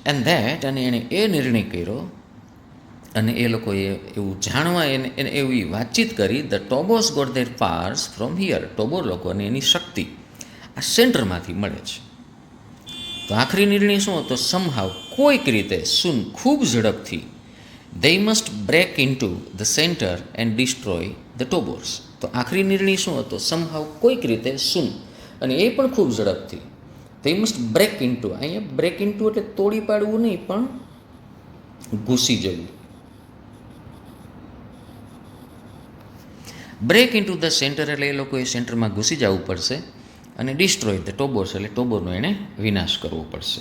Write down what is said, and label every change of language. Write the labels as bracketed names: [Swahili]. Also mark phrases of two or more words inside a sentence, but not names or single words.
[English] and that, [Gujarati] અને એણે એ નિર્ણય કર્યો અને એ લોકોએ એવું જાણવા એને એવી વાતચીત કરી, [English] the Tobos got their powers from here. [Gujarati] ટોબોર લોકોને એની શક્તિ આ સેન્ટરમાંથી મળે છે. તો આખરી નિર્ણય શું હતો? સમહાવ, કોઈક રીતે, સૂન, ખૂબ ઝડપથી, [English] they must break into the center and destroy the ટોબોર્સ. [Gujarati] તો આખરી નિર્ણય શું હતો? સમહાવ, કોઈક રીતે, સૂન, અને એ પણ ખૂબ ઝડપથી. [English] they must break into, [Gujarati] અહીંયા [English] break into [Gujarati] એટલે તોડી પાડવું નહીં, પણ ઘૂસી જવું. [English] break into the center [Gujarati] એટલે એ લોકોએ સેન્ટરમાં ઘૂસી જવું પડશે, અને [English] destroy the Tobors [Gujarati] એટલે ટોબોરનો એણે વિનાશ કરવો પડશે.